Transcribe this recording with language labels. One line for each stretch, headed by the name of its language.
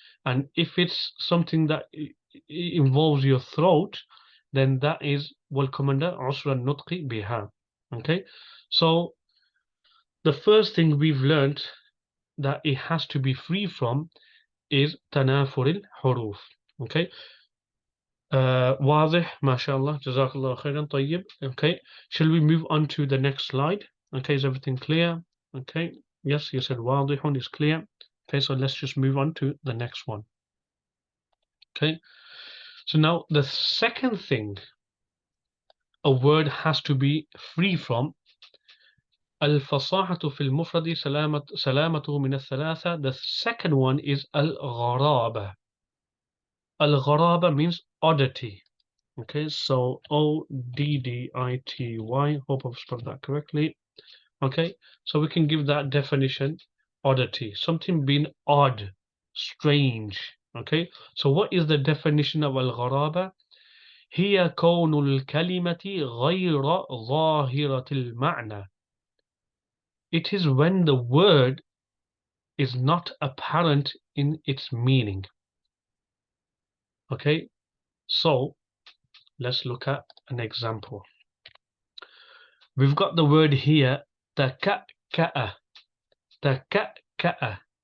English: And if it's something that involves your throat, then that is will come under usra nutqi biha. Okay. So the first thing we've learned that it has to be free from is tanafur al-huruf. Okay.
Arabic: واضح ما شاء الله جزاك الله خيرا طيب.
English: Okay, shall we move on to the next slide? Okay, is everything clear? Okay, yes, you said واضح is clear. Okay, so let's just move on to the next one. Okay, so now the second thing a word has to be free from الفصاحة في المفرد سلامته من الثلاثة. The second one is الغرابة. الغرابة means oddity. Okay, so Oddity. Hope I've spelled that correctly. Okay, so we can give that definition: oddity, something being odd, strange. Okay, so what is the definition of al-gharaba?
Arabic: هي كون الكلمة غير ظاهرة المعنى.
English: It is when the word is not apparent in its meaning. Okay, so let's look at an example. We've got the word here, taka'ka'a. Taka'ka'a.